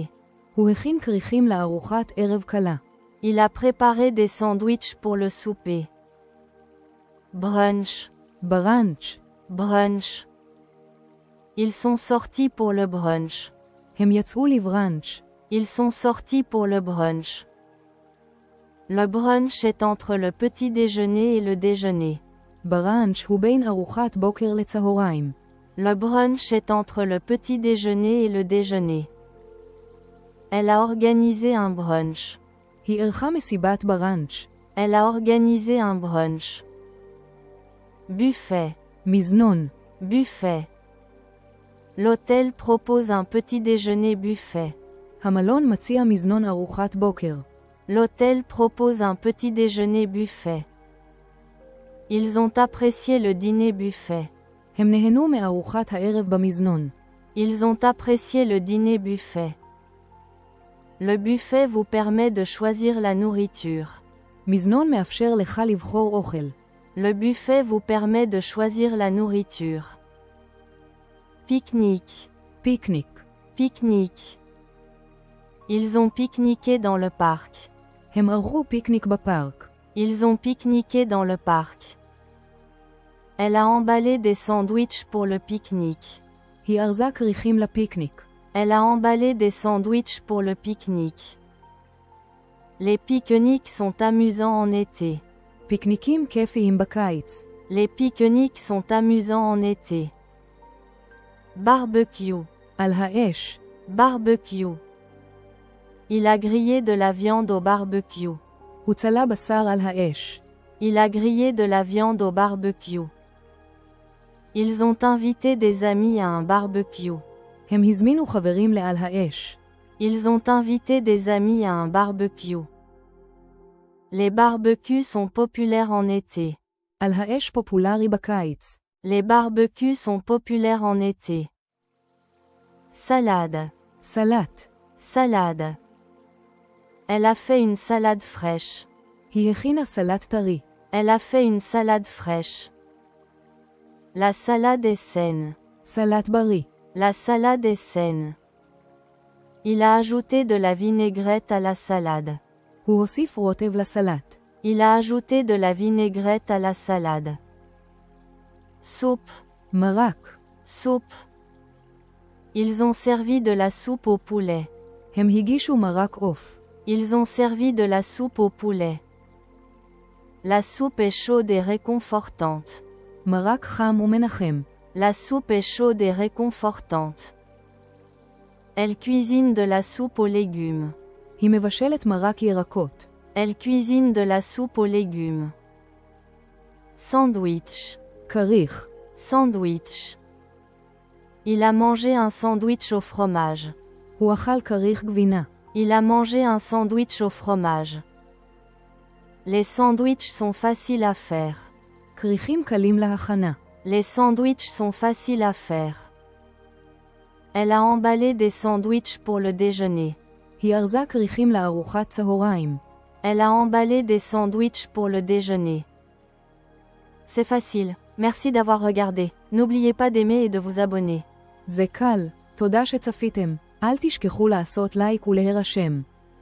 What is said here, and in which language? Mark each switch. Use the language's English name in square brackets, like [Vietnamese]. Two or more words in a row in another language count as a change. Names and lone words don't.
[Hebrew] הוא הכין כריכים לארוחת ערב קלה. [French] Il a préparé des sandwichs pour le souper. Brunch. [Hebrew] בראנץ'. [French] Brunch. Ils sont sortis pour le brunch. [Hebrew] הם יצאו לבראנץ'. [French] Ils sont sortis pour le brunch. Le brunch est entre le petit déjeuner et le déjeuner. [Hebrew] בראנץ' הוא בין ארוחת בוקר לצהריים. [French] Le brunch est entre le petit déjeuner et le déjeuner. Elle a organisé un brunch. [Hebrew] היא ערכה מסיבת בראנץ'. [French] Elle a organisé un brunch. Buffet. [Hebrew] מזנון. [French] Buffet. L'hôtel propose un petit déjeuner buffet. [Hebrew] המלון מציע מזנון ארוחת בוקר. [French] L'hôtel propose un petit déjeuner buffet. Ils ont apprécié le dîner buffet. [Hebrew] הם נהנו מארוחת הערב במזנון. [French] Ils ont apprécié le dîner buffet. Le buffet vous permet de choisir la nourriture. [Hebrew] מזנון מאפשר לך לבחור אוכל. [French] Le buffet vous permet de choisir la nourriture. Pique-nique. [Hebrew] פיקניק. [French] Pique-nique. Ils ont pique-niqué dans le parc. [Hebrew] הם ערכו פיקניק בפארק. [French] Ils ont pique-niqué dans le parc. Elle a emballé des sandwichs pour le pique-nique. [Hebrew] היא ארזה כריכים לפיקניק. [French] Elle a emballé des sandwichs pour le pique-nique. Les pique-niques sont amusants en été. [Hebrew] פיקניקים כיפיים בקיץ. [French] Les pique-niques sont amusants en été. Barbecue. [Hebrew] על האש. [French] Barbecue. Il a grillé de la viande au barbecue. [Hebrew] הוא צלה בשר על האש. [French] Il a grillé de la viande au barbecue. Ils ont invité des amis à un barbecue. [Hebrew] הם הזמינו חברים לעל האש. [French] Ils ont invité des amis à un barbecue. Les barbecues sont populaires en été. [Hebrew] על האש פופולרי בקיץ. [French] Les barbecues sont populaires en été. Salade. [Hebrew] סלט. [French] Salade. Elle a fait une salade fraîche. [Hebrew] היא הכינה סלט טרי. [French] Elle a fait une salade fraîche. La salade est saine. [Hebrew] סלט בריא. [French] La salade est saine. Il a ajouté de la vinaigrette à la salade. [Hebrew] הוא הוסיף רוטב לסלט. [French] Il a ajouté de la vinaigrette à la salade. Soupe. [Hebrew] מרק. [French] Soupe. Ils ont servi de la soupe au poulet. [Hebrew] הם הגישו מרק עוף. [French] Ils ont servi de la soupe au poulet. La soupe est chaude et réconfortante. [Hebrew] מרק חם ומנחם. [French] La soupe est chaude et réconfortante. Elle cuisine de la soupe aux légumes. [Hebrew] היא מבשלת מרק ירקות. [French] Elle cuisine de la soupe aux légumes. Sandwich. [Hebrew] כריך. [French] Sandwich. Il a mangé un sandwich au fromage. [Hebrew] הוא אכל כריך גבינה. [French] Il a mangé un sandwich au fromage. Les sandwichs sont faciles à faire. [Hebrew] כריכים קלים להכנה. [French] Les sandwichs sont faciles à faire. Elle a emballé des sandwichs pour le déjeuner. [Hebrew] היא ארזה כריכים לארוחת צהריים. [French] Elle a emballé des sandwichs pour le déjeuner. C'est facile. Merci d'avoir regardé. N'oubliez pas d'aimer et de vous abonner. [Hebrew] זה קל. תודה שצפיתם. אל תשכחו לעשות לייק ולהירשם.